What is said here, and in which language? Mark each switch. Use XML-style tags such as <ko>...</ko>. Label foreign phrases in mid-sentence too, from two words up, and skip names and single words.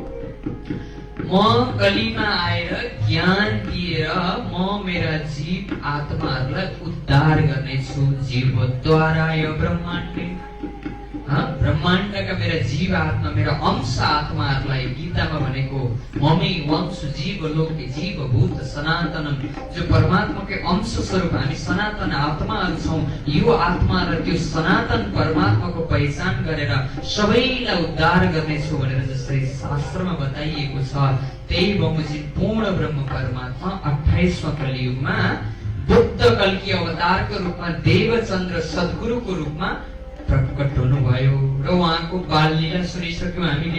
<ne>म कलिमा आएर ज्ञान दिएर म मेरा जीव आत्माहरूलाई उद्धार गर्नेछु। जीवद्वारा यो ब्रह्माण्डे, ब्रह्माण्डका मेरा जीव आत्मा, मेरा अंश आत्माहरूलाई गीतामा भनेको</ne> <sa>ममै वंश जीव लोके जीवभूत सनातनम,</sa> <ne>जो परमात्माकै अंश स्वरूप हामी सनातन आत्माहरू छौँ। यो आत्मा र त्यो सनातन परमात्माको पहिचान गरेर सबैलाई उद्धार गर्नेछु भनेर जसरी शास्त्रमा बताइएको छ, त्यही बमोजिम पूर्ण ब्रह्म परमात्मा 28वां कलियुगमा बुद्ध कल्की अवतारको रूपमा देवचन्द्र सद्गुरुको रूपमा प्रकट हुनुभयो र उहाँको बाल लीला सुनिसक्यौं हामीले।</ne>